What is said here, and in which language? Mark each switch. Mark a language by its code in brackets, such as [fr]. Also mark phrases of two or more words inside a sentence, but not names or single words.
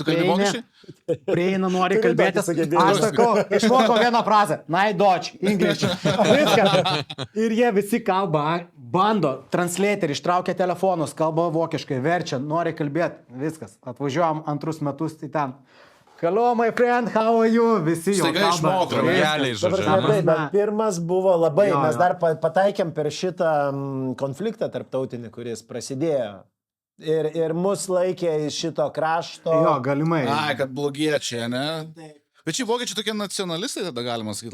[lt] Tu kalbi vokiškai? prieina, nori Turiu kalbėtis. tokį sugebėjimą. Aš sakau, išmokau vieną frazę. [en] Dodge, English. Viskas. [lt] Ir jie visi kalba, bando, translator, ištraukia telefonus, kalba vokiškai, verčia, nori kalbėti. Viskas. Atvažiuojam antrus metus į ten. [en] Hello, my friend, how are you? [lt] Visi jau Staiga išmoko. Draugeliai, Dabar žodžiu. ne, ane? bet pirmas buvo labai, Jo, mes jo. dar pataikėm per šitą konfliktą tarptautinį, kuris prasidėjo. Ir mus laikė iš šito krašto. Jo, galimai. Ai, kad blogiečiai, ne? Bet šį vokiečiai tokie nacionalistai, tada galima sakyti